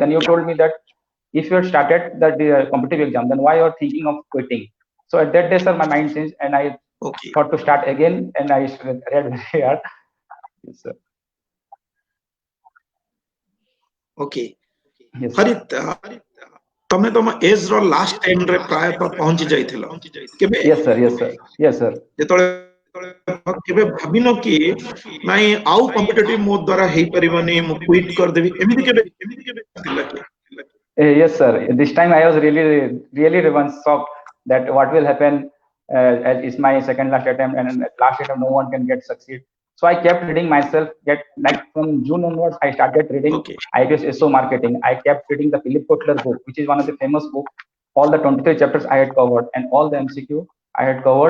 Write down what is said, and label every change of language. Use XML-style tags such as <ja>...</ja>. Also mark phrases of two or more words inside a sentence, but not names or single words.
<en>Then you told me that if you had started the competitive exam, then why you are thinking of quitting? So at that day, sir, my mind changed, and I Okay. thought to start again, and I read very hard. Yes, sir. Okay. Yes, sir.</en> <or>ହରିତ ତମେ ତମ ଏଜ ର</or> <en>last time</en> <or>ରେ ପ୍ରାୟତଃ ପହଞ୍ଚି ଯାଇଥିଲ କେବେ</or> <en>Yes, sir. Yes, sir. Yes, sir.</en> <or>ଯେତେବେଳେ କେବେ ଭାବିନ କି ନାଇଁ ଆଉ କମ୍ପିଟିଟିଭ ମୋ ଦ୍ୱାରା ହେଇପାରିବନି ମୁଁ କ୍ୱିଟ୍ କରିଦେବି ଏମିତି କେବେ ଥିଲା କି</or> <en>Yes, sir. This time I was really once shocked that what will happen, as it's my second last attempt, and at last attempt no one can get succeed. So I kept reading myself. Like from June onwards, I started reading Okay. IBS SO marketing. I kept reading the Philip Kotler book, which is one of the famous books. All the 23 chapters I had covered, and all the MCQ I had covered.</en>